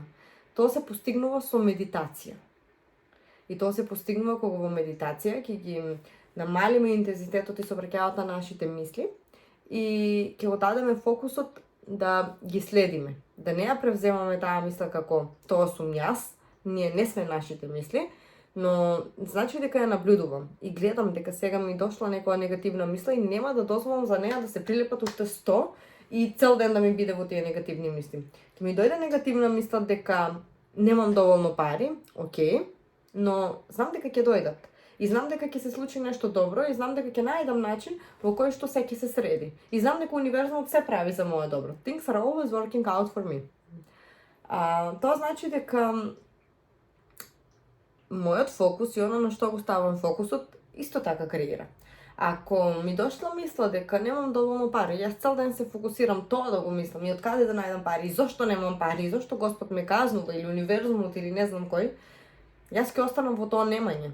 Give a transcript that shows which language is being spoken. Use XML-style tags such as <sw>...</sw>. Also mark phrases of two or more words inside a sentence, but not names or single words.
<mk>Тоа се постигнува со медитација. И тоа се постигнува кога во медитација ќе ги намалиме интензитетот и сообраќајот на нашите мисли и ќе го дадеме фокусот да ги следиме, да не ја превземаме таа мисла како тоа сум јас, ние не сме нашите мисли, но значи дека ја наблюдувам и гледам дека сега ми дошла некоја негативна мисла и нема да дозволам за неја да се прилепат уште 100 и цел ден да ми биде во тие негативни мисли. Ке ми дојде негативна мисла дека немам доволно пари, окей, но знам дека ќе дојдат. И знам дека ќе се случи нешто добро и знам дека ќе најдам начин во кој што се ќе се среди. И знам дека универзумот се прави за мое добро.</mk> <en>Things are always working out for me.</en> <mk>Тоа значи дека мојот фокус и оно на што го ставам фокусот исто така креира. Ако ми дошла мисла дека немам доволно пари, јас цел ден се фокусирам тоа да го мислам и од каде да најдам пари, и зошто немам пари, и зошто Господ ме казнува или универзумот или не знам кој, јас ќе останам во тоа немање.</mk>